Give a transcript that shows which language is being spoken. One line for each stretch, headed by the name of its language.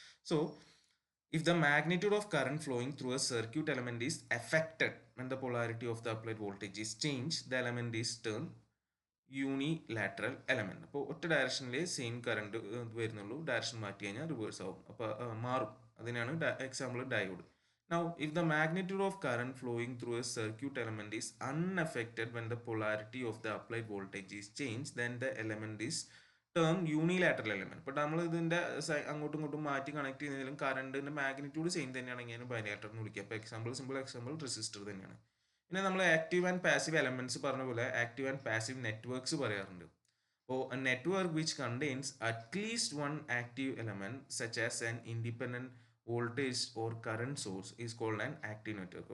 English: So if the magnitude of current flowing through a circuit element is affected when the polarity of the applied voltage is changed, the element is termed unilateral element.
Malayalam: അപ്പോൾ ഒറ്റ ഡയറക്ഷനിൽ same current വരുന്നുള്ളൂ, direction മാറ്റി കഴിഞ്ഞാൽ reverse ആവും, അപ്പോൾ മാറും. അതിനാണ് example diode.
English: Now, if the magnitude of current flowing through a circuit element is unaffected when the polarity of the applied voltage is changed, then the element is termed unilateral element.
Malayalam: അപ്പോൾ നമ്മൾ ഇതിൻ്റെ അങ്ങോട്ടും ഇങ്ങോട്ടും മാറ്റി connect ചെയ്യുന്നതിലും കറണ്ടിന്റെ magnitude same തന്നെയാണെങ്കിൽ bilateral എന്ന് വിളിക്കുക. അപ്പോൾ സിമ്പിൾ എക്സാമ്പിൾ റെസിസ്റ്റർ തന്നെയാണ്. പിന്നെ നമ്മൾ ആക്റ്റീവ് ആൻഡ് പാസീവ് എലമെന്റ്സ് പറഞ്ഞ പോലെ ആക്റ്റീവ് ആൻഡ് പാസീവ് നെറ്റ്വർക്ക്സ് പറയാറുണ്ട്.
English: അപ്പോൾ network which contains at least one active element such as an independent voltage or current source is called an active network.